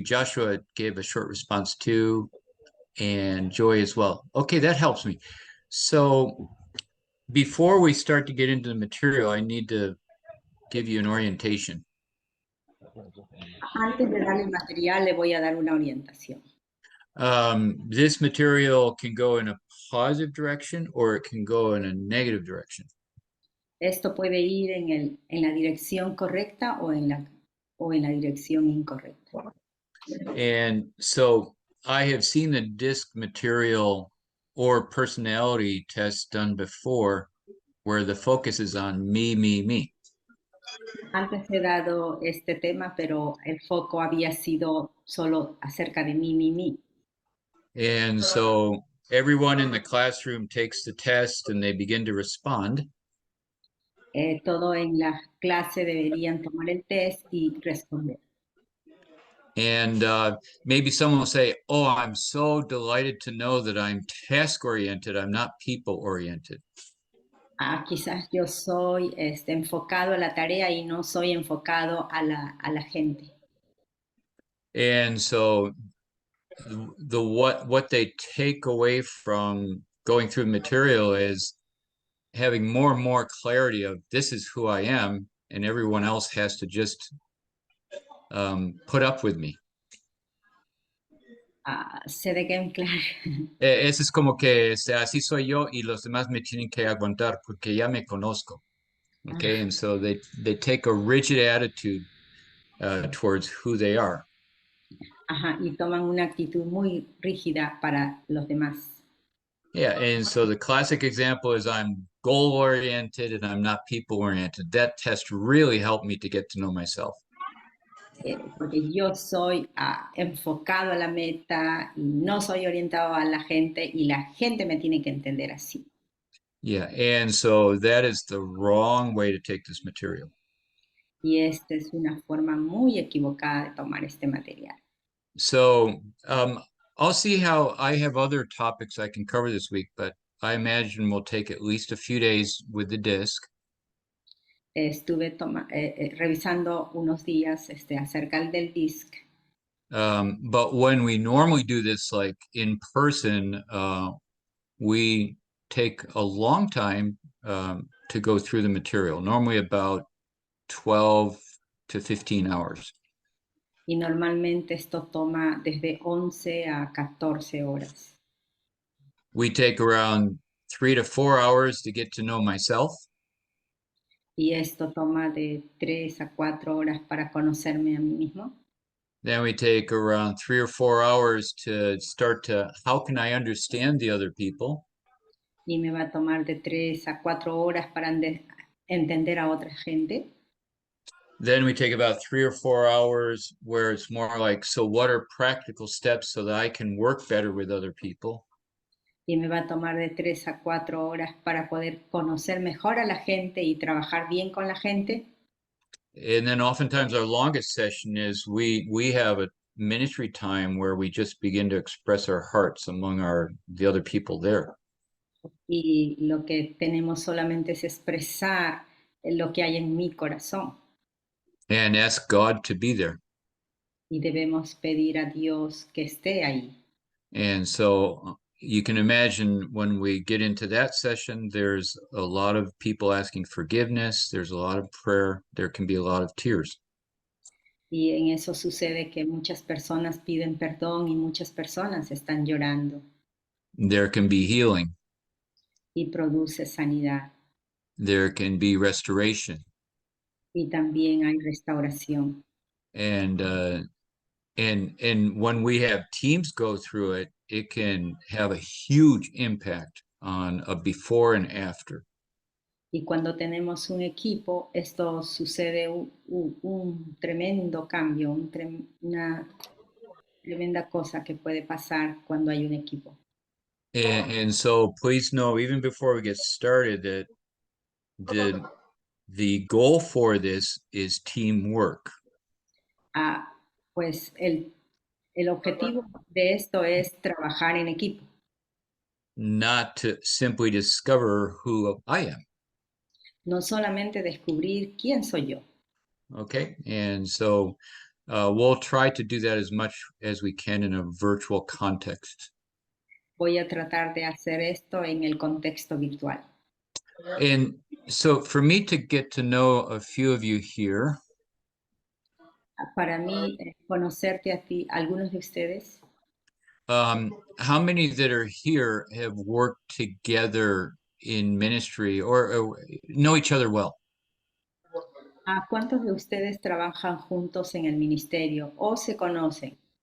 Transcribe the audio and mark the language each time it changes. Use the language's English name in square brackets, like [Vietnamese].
[English] Joshua gave a short response too, and Joy as well. Okay, that helps me. So before we start to get into the material, I need to give you an orientation. [Spanish] Antes de darle el material, le voy a dar una orientación. [English] This material can go in a positive direction or it can go in a negative direction. [Spanish] Esto puede ir en la dirección correcta o en la dirección incorrecta. [English] And so I have seen the DISC material or personality test done before where the focus is on me. [Spanish] Antes he dado este tema, pero el foco había sido solo acerca de mí. [English] And so everyone in the classroom takes the test and they begin to respond. [Spanish] Todo en la clase deberían tomar el test y responder. [English] And maybe someone will say, oh, I'm so delighted to know that I'm task-oriented, I'm not people-oriented. [Spanish] Quizás yo soy enfocado a la tarea y no soy enfocado a la gente. [English] And so what they take away from going through material is having more and more clarity of this is who I am, and everyone else has to just put up with me. [Spanish] Se de qué claro. Eso es como que así soy yo y los demás me tienen que aguantar porque ya me conozco. [English] Okay, and so they take a rigid attitude towards who they are. [Spanish] Ajá, y toman una actitud muy rígida para los demás. [English] Yeah, and so the classic example is I'm goal-oriented and I'm not people-oriented. That test really helped me to get to know myself. [Spanish] Porque yo soy enfocado a la meta y no soy orientado a la gente y la gente me tiene que entender así. [English] Yeah, and so that is the wrong way to take this material. [Spanish] Y esta es una forma muy equivocada de tomar este material. [English] So I'll see how I have other topics I can cover this week, but I imagine we'll take at least a few days with the disc. [Spanish] Estuve revisando unos días acerca del DISC. [English] But when we normally do this, like in person, we take a long time to go through the material, normally about 12 to 15 hours. [Spanish] Y normalmente esto toma desde 11 a 14 horas. [English] We take around 3 to 4 hours to get to know myself. [Spanish] Y esto toma de 3 a 4 horas para conocerme a mí mismo. [English] Then we take around 3 or 4 hours to start to, how can I understand the other people? [Spanish] Y me va a tomar de 3 a 4 horas para entender a otra gente. [English] Then we take about 3 or 4 hours where it's more like, so what are practical steps so that I can work better with other people? [Spanish] Y me va a tomar de 3 a 4 horas para poder conocer mejor a la gente y trabajar bien con la gente. [English] And then oftentimes our longest session is we have a ministry time where we just begin to express our hearts among the other people there. [Spanish] Y lo que tenemos solamente es expresar lo que hay en mi corazón. [English] And ask God to be there. [Spanish] Y debemos pedir a Dios que esté ahí. [English] And so you can imagine when we get into that session, there's a lot of people asking forgiveness, there's a lot of prayer, there can be a lot of tears. [Spanish] Y en eso sucede que muchas personas piden perdón y muchas personas están llorando. [English] There can be healing. [Spanish] Y produce sanidad. [English] There can be restoration. [Spanish] Y también hay restauración. [English] And when we have teams go through it, it can have a huge impact on a before and after. [Spanish] Y cuando tenemos un equipo, esto sucede un tremendo cambio, una tremenda cosa que puede pasar cuando hay un equipo. [English] And so please know, even before we get started, that the goal for this is teamwork. [Spanish] Pues el objetivo de esto es trabajar en equipo. [English] Not to simply discover who I am. [Spanish] No solamente descubrir quién soy yo. [English] Okay, and so we'll try to do that as much as we can in a virtual context. [Spanish] Voy a tratar de hacer esto en el contexto virtual. [English] And so for me to get to know a few of you here, [Spanish] Para mí, conocerte a ti, algunos de ustedes, [English] how many that are here have worked together in ministry or know each other well? [Spanish] ¿a cuántos de ustedes trabajan juntos en el ministerio o se conocen?